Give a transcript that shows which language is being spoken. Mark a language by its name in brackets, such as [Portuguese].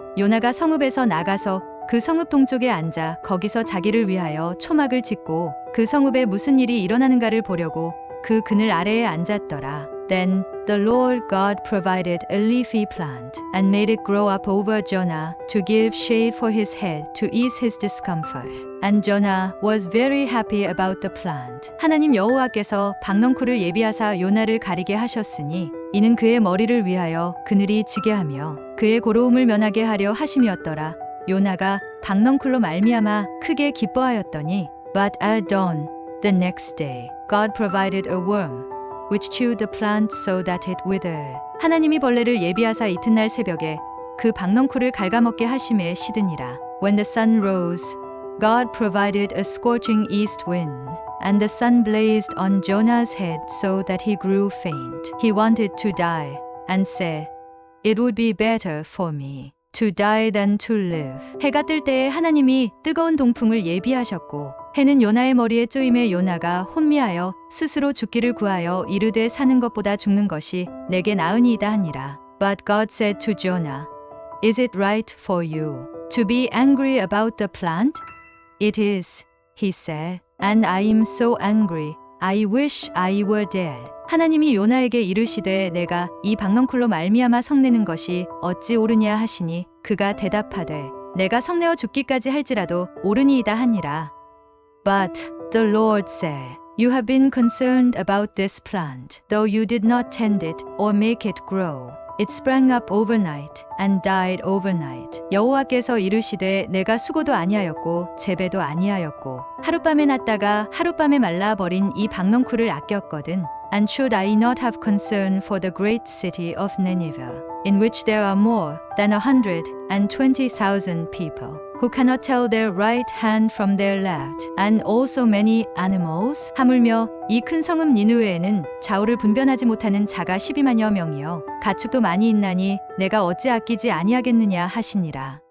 [Korean] 요나가 성읍에서 나가서 그 성읍 동쪽에 앉아 거기서 자기를 위하여 초막을 짓고 그 성읍에 무슨 일이 일어나는가를 보려고 그 그늘 아래에 앉았더라. [English] Then the Lord God provided a leafy plant and made it grow up over Jonah to give shade for his head to ease his discomfort. And Jonah was very happy about the plant. [Korean] 하나님 여호와께서 박넝쿨을 예비하사 요나를 가리게 하셨으니 이는 그의 머리를 위하여 그늘이 지게 하며 그의 고로움을 면하게 하려 하심이었더라. 요나가 박넝쿨로 말미암아 크게 기뻐하였더니 [English] But at dawn the next day God provided a worm which chewed the plant so that it withered. [Korean] 하나님이 벌레를 예비하사 이튿날 새벽에 그 박넝쿨을 갉아먹게 하심에 시드니라. [English] When the sun rose, God provided a scorching east wind, and the sun blazed on Jonah's head so that he grew faint. He wanted to die, and said, It would be better for me to die than to live. [Korean] 해가 뜰 때에 하나님이 뜨거운 동풍을 예비하셨고 해는 요나의 머리에 쪼임에 요나가 혼미하여 스스로 죽기를 구하여 이르되 사는 것보다 죽는 것이 내게 나으니이다 하니라. [English] But God said to Jonah, Is it right for you to be angry about the plant? It is, he said, and I am so angry. I wish I were dead. [Korean] 하나님이 요나에게 이르시되 내가 이 박넝쿨로 말미암아 성내는 것이 어찌 옳으냐 하시니 그가 대답하되 내가 성내어 죽기까지 할지라도 옳으니이다 하니라. [English] But the Lord said, You have been concerned about this plant, though you did not tend it or make it grow. It sprang up overnight and died overnight. [Korean] 여호와께서 이르시되 내가 수고도 아니하였고 재배도 아니하였고 하룻밤에 났다가 하룻밤에 말라버린 이 박넝쿨을 아꼈거든. [English] And should I not have concern for the great city of Nineveh, in which there are more than 120,000 people, who cannot tell their right hand from their left, and also many animals? [Korean] 하물며 이 큰 성읍 니느웨에는 좌우를 분별하지 못하는 자가 12만여 명이요 가축도 많이 있나니 내가 어찌 아끼지 아니하겠느냐 하시니라.